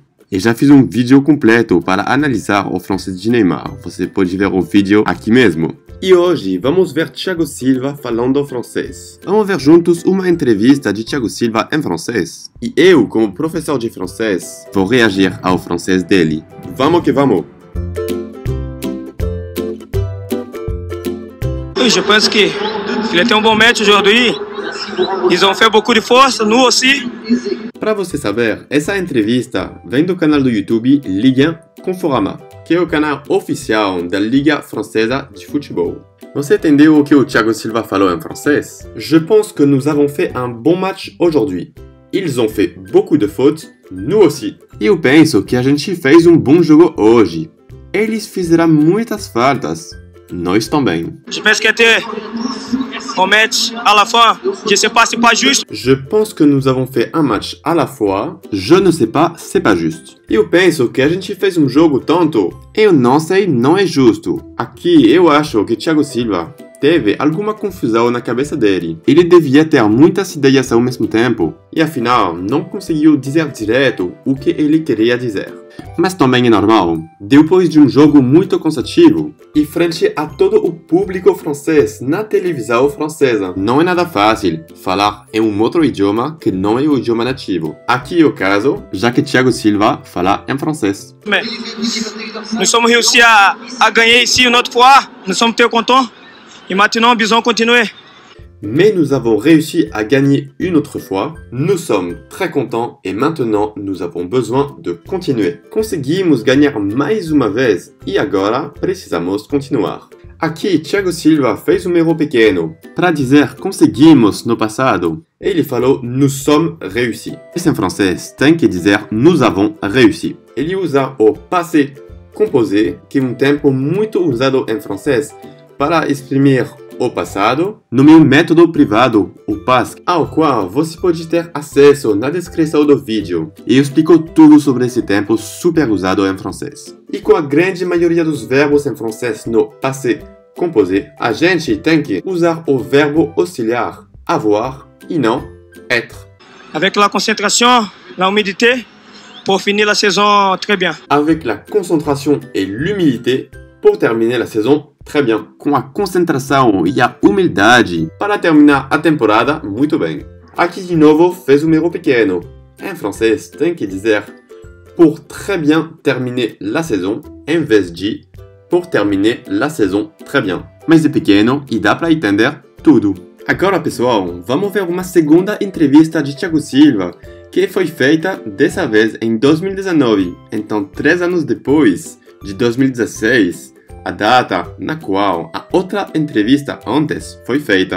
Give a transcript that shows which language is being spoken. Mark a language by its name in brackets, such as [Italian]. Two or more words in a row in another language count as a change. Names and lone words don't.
[Portuguese] E já fiz vídeo completo para analisar o francês de Neymar. Você pode ver o vídeo aqui mesmo. E hoje vamos ver Thiago Silva falando francês. Vamos ver juntos uma entrevista de Thiago Silva em francês. E eu, como professor de francês, vou reagir ao francês dele. Vamos que vamos! [French] Je pense qu'il était un bon match aujourd'hui. Ils ont fait beaucoup de force, nous aussi. [Portuguese] Para você saber, essa entrevista vem do canal do YouTube Ligue 1 Conforama, que é o canal oficial da Liga Francesa de Futebol. Você entendeu o que o Thiago Silva falou em francês? [French] Je pense que nous avons fait un bon match aujourd'hui. Ils ont fait beaucoup de fautes, nous aussi. [Portuguese] E eu penso que a gente fez bom jogo hoje. Eles fizeram muitas faltas. Nós também. [French] Je pense que c'était un match à la fin. Je sais pas, c'est pas juste. Je pense que nous avons fait un match à la fois. Je ne sais pas, c'est pas juste. [Portuguese] Eu penso que a gente fez jogo tanto. Eu não sei, não é justo. Aqui eu acho que Thiago Silva teve alguma confusão na cabeça dele. Ele devia ter muitas ideias ao mesmo tempo e afinal não conseguiu dizer direto o que ele queria dizer. Mas também é normal, depois de jogo muito cansativo e frente a todo o público francês na televisão francesa, não é nada fácil falar em outro idioma que não é o idioma nativo. Aqui é o caso, já que Thiago Silva fala em francês. [French] Mais nous sommes réussis à gagner ici une autre fois. Nous sommes très contents. Et maintenant, besoin de continuer. Mais nous avons réussi à gagner une autre fois. Nous sommes très contents et maintenant nous avons besoin de continuer. [Portuguese] Conseguimos ganhar mais uma vez e agora precisamos continuar. Aqui, Thiago Silva fez erro pequeno. Para dizer conseguimos no passado, ele falou [French] nous sommes réussis. [Portuguese] Em francês tem que dizer [French] nous avons réussi. [Portuguese] Ele usa o [French] passé composé, [Portuguese] que é tempo muito usado em francês para exprimir o passado no meu método privado, o PASC, ao qual você pode ter acesso na descrição do vídeo. E eu explico tudo sobre esse tempo super usado em francês. E com a grande maioria dos verbos em francês no [French] passé composé, [Portuguese] a gente tem que usar o verbo auxiliar, avoir, e não être. [French] Avec la concentration, la humilité, pour finir la saison très bien. Avec la concentration et l'humilité, pour terminer la saison très bien. [Portuguese] Com a concentração e a humildade para terminar a temporada muito bem. Aqui de novo fez erro pequeno. Em francês tem que dizer [French] pour très bien terminer la saison [Portuguese] em vez de [French] pour terminer la saison très bien. [Portuguese] Mas é pequeno e dá para entender tudo. Agora, pessoal, vamos ver uma segunda entrevista de Thiago Silva que foi feita dessa vez em 2019. Então, 3 anos depois de 2016, a data na qual a outra entrevista antes foi feita.